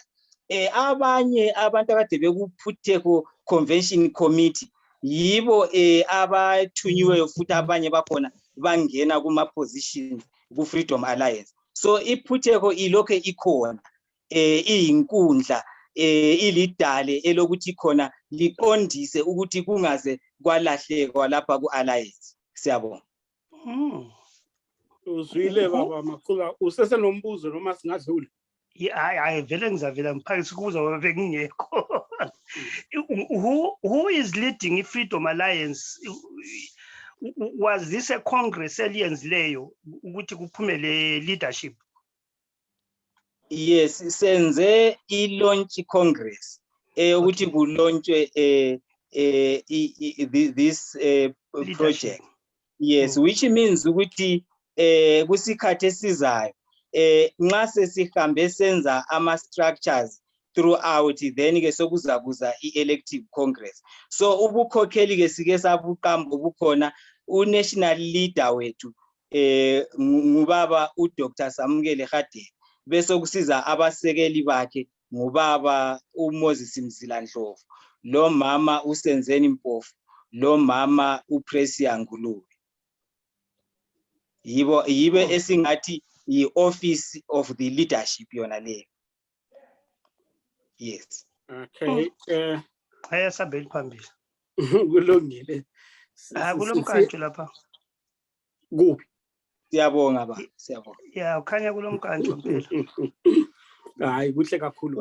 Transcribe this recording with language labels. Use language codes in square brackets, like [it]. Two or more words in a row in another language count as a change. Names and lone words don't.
[nd] Abanye abantu akade bekuPuteho Convention Committee yibo abathunyiweyo futhi abanye bakhona bangena kuma positions ku Freedom Alliance. So iPuteho ilokho ikhona iyinkundla ilidale elokuthi khona liqondise ukuthi kungaze kwalahlekwa lapha ku Alliance. Siyabonga. Uzwile baba Makhula usesenombuzo noma singadlula? Hayi vele ngizavela mphakathi ukubuza ngoba bengingekho. [en] Who is leading iFreedom Alliance? Was this a congress [nd] eliyenzileyo ukuthi kuphumele [en] leadership? [nd] Yes, senze [en] i-launch congress [nd] ukuthi kulaunchwe [en] this project. [nd] Yes, [en] which means [nd] ukuthi kusikhathi esizayo nxa sesihambe senza ama [en] structures throughout [nd] then ke sokuzakuza [en] i-elective congress. [nd] So ubukhokheli ke sike sabuqamba bukhona [en] u-national leader [nd] wethu ngubaba uDr. Samukele Hadebe, bese kusiza abasekeli bakhe ngubaba uMoses Mzilandlovu, lo mama uSenzeni Mpofu, lo mama uPrecious Ngulube. Yibe esingathi [en] yi-office of the leadership [nd] yona leyo. Yes. Okay. Ayasabeli phambili. Kulungile. Kulomkantsho lapha. Kuphi? Siyabonga ba, siyabonga. Yeah, ukhanya kulomkantsho phela. Hayi kuhle kakhulu.